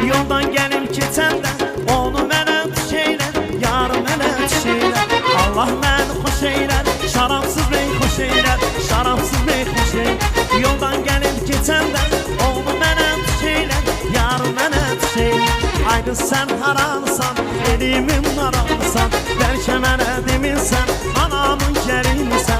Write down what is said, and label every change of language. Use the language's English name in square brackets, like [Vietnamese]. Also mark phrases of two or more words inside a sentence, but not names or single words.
[Turkish] Yoldan gelip geçenden [Azerbaijani] onu mənə tuş eyler, yarım mənə tuş eyler. Allah məni xoş eyler, şarapsız meyhoş eyler, şarapsız meyhoş eyler. [Turkish] Yoldan gelip geçenden [Azerbaijani] onu mənə tuş eyler, yarım mənə tuş eyler. [Turkish] Ay kız sen haramsan, elimin haramsan, [Azerbaijani] belki mənə demirsən, anamın gəlinsən.